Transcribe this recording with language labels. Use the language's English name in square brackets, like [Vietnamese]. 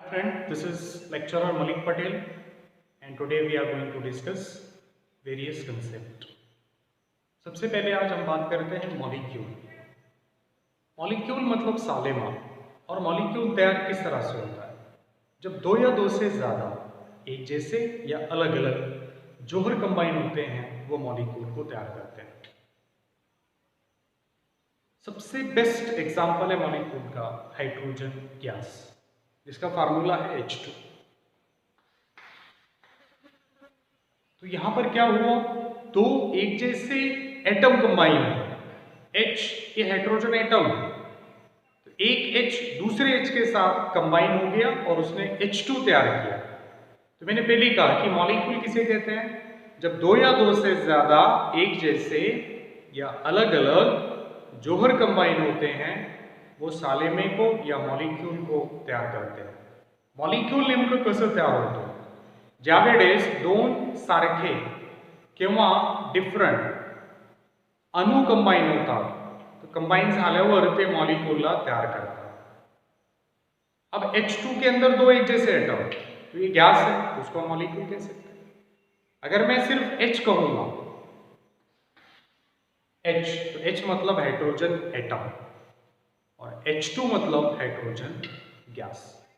[English] friend, this is lecturer Malik Patel and today we are going to discuss various concepts. [Hindi] सबसे पहले आज हम बात करते हैं मॉलिक्यूल। मॉलिक्यूल मतलब सालेमा। और मॉलिक्यूल तैयार किस तरह से होता है? जब दो या दो से ज़्यादा एक जैसे या अलग अलग जोहर कंबाइन होते हैं वो मॉलिक्यूल को तैयार करते हैं। सबसे बेस्ट एग्जाम्पल है मॉलिक्यूल का हाइड्रोजन गैस, जिसका फार्मूला है H2। तो यहां पर क्या हुआ, दो एक जैसे एटम कंबाइन हुए। H ये हाइड्रोजन एटम, तो एक H दूसरे H के साथ कंबाइन हो गया और उसने H2 तैयार किया। तो मैंने पहले कहा कि मॉलिक्यूल किसे कहते हैं? जब दो या दो से ज्यादा एक जैसे या अलग अलग जोहर कंबाइन होते हैं वो सालेमे को या मॉलिक्यूल को तयार करते हैं। [Marathi] मॉलिक्यूल नेमकं कसं तयार होतं? ज्यावेळेस दोन सारखे किंवा डिफरंट अणु कंबाइन होतात, तो कंबाइन झाल्यावर ते मॉलिक्यूलला तयार करतात। [Hindi] अब H2 के अंदर दो एक जैसे एटम, तो ये गैस है, उसको मॉलिक्यूल कह सकते हैं। अगर मैं सिर्फ H कहूंगा, H तो H मतलब हाइड्रोजन एटम और H2 मतलब हाइड्रोजन गैस।